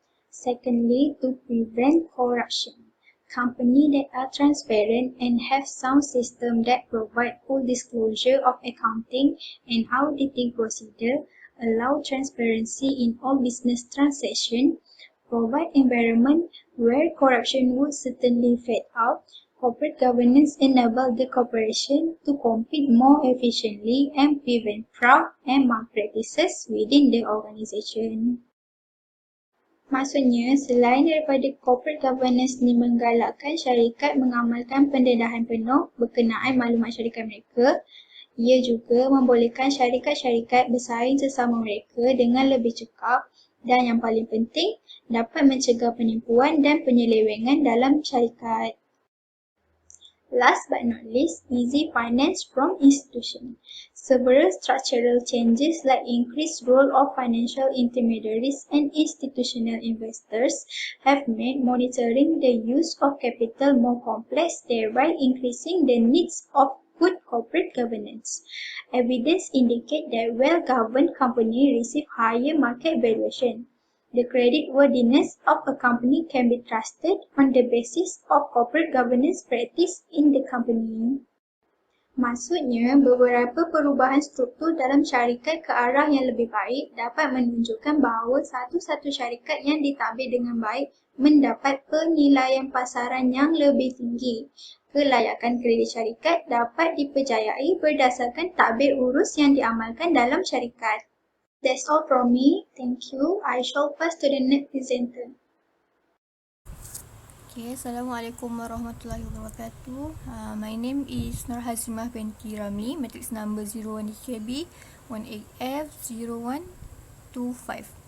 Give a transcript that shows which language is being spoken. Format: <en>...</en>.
<en>Secondly, to prevent corruption. Companies that are transparent and have sound systems that provide full disclosure of accounting and auditing procedure, allow transparency in all business transactions, provide environment where corruption would certainly fade out. Corporate governance enable the corporation to compete more efficiently and prevent fraud and malpractices within the organization.</en> <ms>Maksudnya, selain daripada corporate governance ni menggalakkan syarikat mengamalkan pendedahan penuh berkenaan maklumat syarikat mereka, ia juga membolehkan syarikat-syarikat bersaing sesama mereka dengan lebih cekap dan yang paling penting, dapat mencegah penipuan dan penyelewengan dalam syarikat.</ms> <en>Last but not least, easy finance from institution. Several structural changes like increased role of financial intermediaries and institutional investors have made monitoring the use of capital more complex, thereby increasing the needs of good corporate governance. Evidence indicate that well-governed companies receive higher market valuation. The creditworthiness of a company can be trusted on the basis of corporate governance practice in the company.</en> <ms>Maksudnya, beberapa perubahan struktur dalam syarikat ke arah yang lebih baik dapat menunjukkan bahawa satu-satu syarikat yang ditadbir dengan baik mendapat penilaian pasaran yang lebih tinggi. Kelayakan kredit syarikat dapat dipercayai berdasarkan tadbir urus yang diamalkan dalam syarikat.</ms> <en>That's all from me. Thank you. I shall pass to the next presenter. Okay, Assalamualaikum warahmatullahi wabarakatuh. My name is Nur Hazimah binti Rami, matrix number 01 DKB 18F0125.</en>